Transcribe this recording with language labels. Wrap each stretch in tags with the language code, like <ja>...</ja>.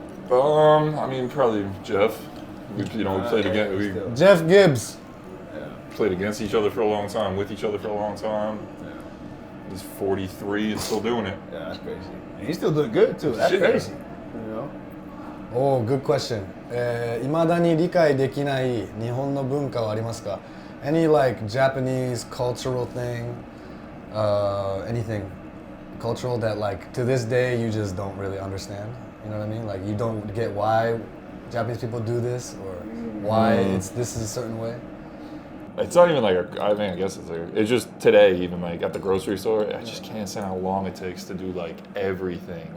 <en>I mean, probably Jeff. We played against. We Jeff Gibbs. played against each other for a long time, with each other for a long time. He's 43 and still doing it. Yeah, that's crazy. And he's still doing good, too. That's Shit. crazy. Oh, good question.</en> <ja>未だに理解できない日本の文化はありますか?</ja> <en>Any like Japanese cultural thing, anything cultural that like to this day you just don't really understand? You know what I mean? Like you don't get why Japanese people do this or why this is a certain way? It's not even like I guess it's just today, even like at the grocery store, I just can't stand how long it takes to do like everything.</en>